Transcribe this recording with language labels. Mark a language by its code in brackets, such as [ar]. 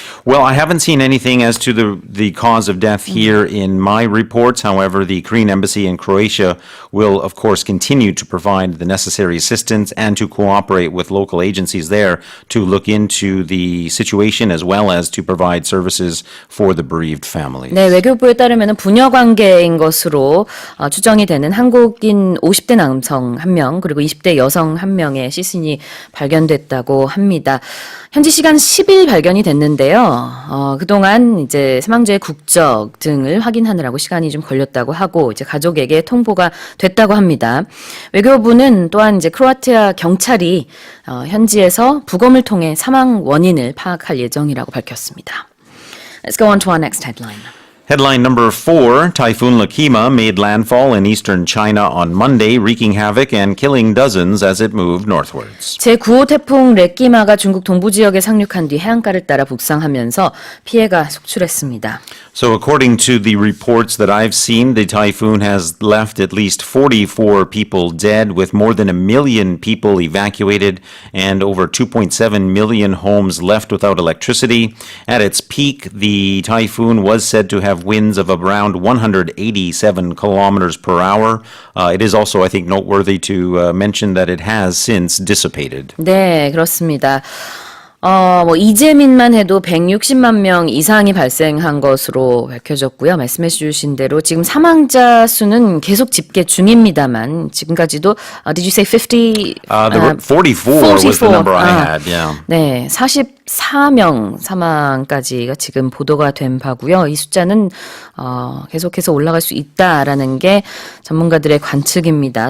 [en] Well, I haven't seen anything as to the cause of death here in my reports. However, the Korean embassy in Croatia will, of course, continue to provide the necessary assistance and to cooperate with local agencies there to look into the situation as well as to provide services for the bereaved families. [ko] 네, 외교부에 따르면 부녀 관계인 것으로 추정이 되는 한국인 50대 남성 1명 그리고 20대 여성 1명의 시신이 발견됐다고 합니다. 현지 시간 10일 발견이 됐는데요. 그동안 이제 사망자의 국적 등을 확인하느라고 시간이 좀 걸렸다고 하고 이제 가족에게 통보가 됐다고 합니다. 외교부는 또한 이제 크로아티아 경찰이 현지에서 부검을 통해 사망 원인을 파악할 예정이라고 밝혔습니다. [en] Let's go on to our next headline. Headline number 4, Typhoon Lakima made landfall in eastern China on Monday, wreaking havoc and killing dozens as it moved northwards. [ko] 제9호 태풍 레끼마가 중국 동부 지역에 상륙한 뒤 해안가를 따라 북상하면서 피해가 속출했습니다. [en] So according to the reports that I've seen, the typhoon has left at least 44 people dead, with more than 1 million people evacuated and over 2.7 million homes left without electricity. At its peak, the typhoon was said to have winds of around 187 kilometers per hour. It is also, I think, noteworthy to mention that it has since dissipated. [ko] 네, 그렇습니다. 이재민만 해도 160만 명 이상이 발생한 것으로 밝혀졌고요. 말씀해 주신 대로 지금 사망자 수는 계속 집계 중입니다만 지금까지도 [en] did you say 50? 44 was the number I had, yeah. [ko] 네, 44명 사망까지가 지금 보도가 된 바고요. 이 숫자는 계속해서 올라갈 수 있다라는 게 전문가들의 관측입니다.